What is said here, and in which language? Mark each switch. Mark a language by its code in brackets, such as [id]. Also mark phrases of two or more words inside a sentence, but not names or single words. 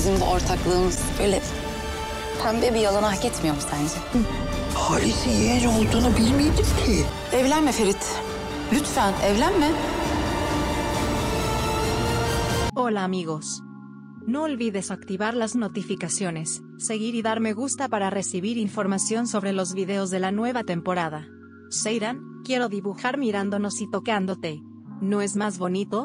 [tr] Bizim bu ortaklığımız böyle pembe bir yalana hak etmiyor mu sence? Halis'in yeğen olduğunu bilmiyordum ki. Evlenme Ferit. Lütfen evlenme. [es] Hola amigos. No olvides activar las notificaciones, seguir y dar me gusta para recibir información sobre los videos de la nueva temporada. Seiran, quiero dibujar mirándonos y tocándote. ¿No es más bonito?